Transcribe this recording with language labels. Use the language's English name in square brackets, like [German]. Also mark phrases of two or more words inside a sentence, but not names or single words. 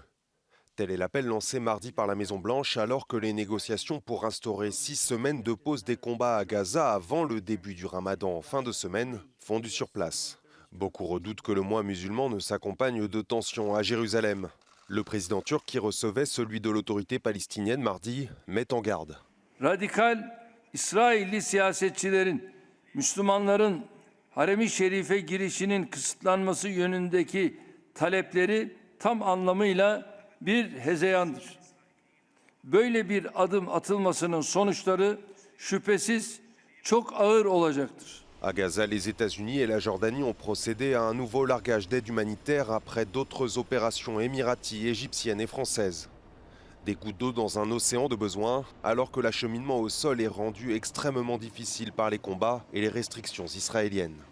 [French] Tel est l'appel lancé mardi par la Maison-Blanche alors que les négociations pour instaurer 6 semaines de pause des combats à Gaza avant le début du Ramadan en fin de semaine fondent sur place. Beaucoup redoutent que le mois musulman ne s'accompagne de tensions à Jérusalem. Le président turc qui recevait celui de l'autorité palestinienne mardi met en garde. [Turkish] Radikal İsrailli siyasetçilerin Müslümanların harem-i şerife girişinin kısıtlanması yönündeki talepleri tam anlamıyla bir hezeyandır. Böyle bir adım atılmasının sonuçları şüphesiz çok ağır olacaktır. [French] À Gaza, les États-Unis et la Jordanie ont procédé à un nouveau largage d'aide humanitaire après d'autres opérations émiraties, égyptiennes et françaises. Des gouttes d'eau dans un océan de besoins, alors que l'acheminement au sol est rendu extrêmement difficile par les combats et les restrictions israéliennes.